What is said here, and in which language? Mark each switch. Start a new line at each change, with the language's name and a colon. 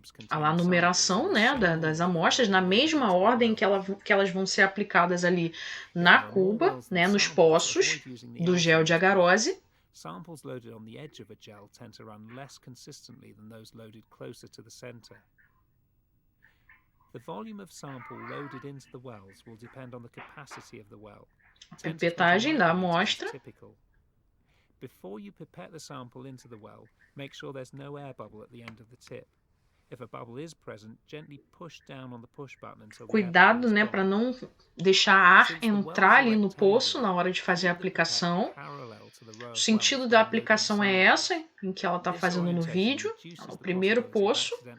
Portuguese: A numeração, né, das amostras na mesma ordem que elas vão ser aplicadas ali na cuba, né, nos poços do gel de agarose.
English: Samples loaded on the edge of a gel tend to run less consistently than those loaded closer to the center. The volume of sample loaded into the wells will depend on the capacity of the well.
Portuguese: Pipetagem da amostra.
English: Before you pipette the sample into the well, make sure there's no air bubble at the end of the tip. If a bubble is present, gently push down on the push button until
Portuguese: Cuidado, né, para não deixar ar entrar ali no poço na hora de fazer a aplicação. O sentido da aplicação é essa, em que ela está fazendo no vídeo, o primeiro poço.